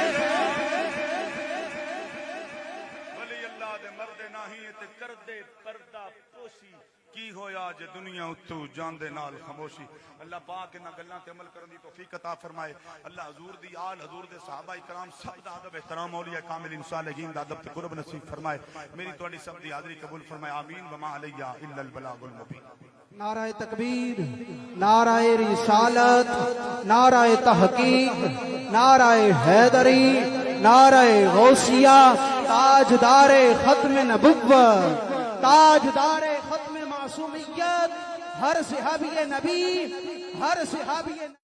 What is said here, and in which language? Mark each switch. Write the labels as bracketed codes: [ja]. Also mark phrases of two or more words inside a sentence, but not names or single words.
[pa] ولی اللہ دے مردے ناہی تے کردے پردہ پوشی کی ہویا جے دنیا اتوں جاندے نال خاموشی اللہ پاک انہاں گلاں تے عمل کرن دی توفیق عطا فرمائے اللہ حضور دی آل حضور دے صحابہ اکرام سب دا ادب احترام اولیاء کامل صالحین دا ادب تے قرب نصیب فرمائے میری تہاڈی سب دی حاضری قبول فرمائے آمین [ar] وما علينا إلا البلاغ المبين [ur] نعرۂ تکبیر نعرۂ رسالت نعرۂ تحقیق نعرۂ حیدری نعرۂ غوثیہ تاجدارِ ختمِ نبوت تاجدارِ ختمِ معصومیت ہر صحابی نبی ہر صحابی